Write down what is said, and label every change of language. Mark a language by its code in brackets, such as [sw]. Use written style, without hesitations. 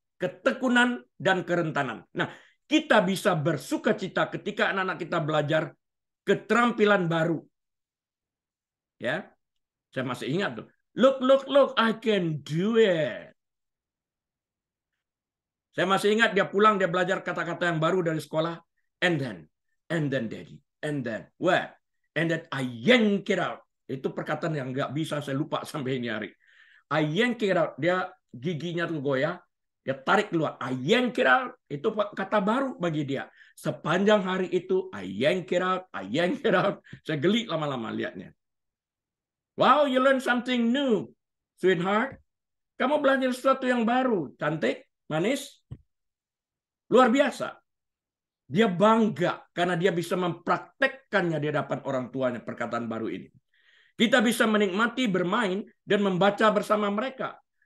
[id] Ketekunan dan kerentanan. Nah, kita bisa bersuka cita ketika anak-anak kita belajar keterampilan baru. Ya, saya masih ingat tuh. [en] Look, I can do it. [id] Saya masih ingat dia pulang, dia belajar kata-kata yang baru dari sekolah. [en] And then daddy, and then, what? And then I yank it out. [id] Itu perkataan yang nggak bisa saya lupa sampai ini hari. [en] I yank it out. [id] Dia giginya tuh goyah. Dia tarik keluar. [en] I yank it out. [id] Itu kata baru bagi dia. Sepanjang hari itu, [en] I yank it out. [id] I yank it out. Saya geli lama-lama lihatnya. [en] Wow, you learn something new, sweetheart. [id] Kamu belajar sesuatu yang baru. Cantik, manis. Luar biasa. Dia bangga karena dia bisa mempraktekkannya di hadapan orang tuanya perkataan baru ini. Kita bisa menikmati bermain dan membaca bersama mereka.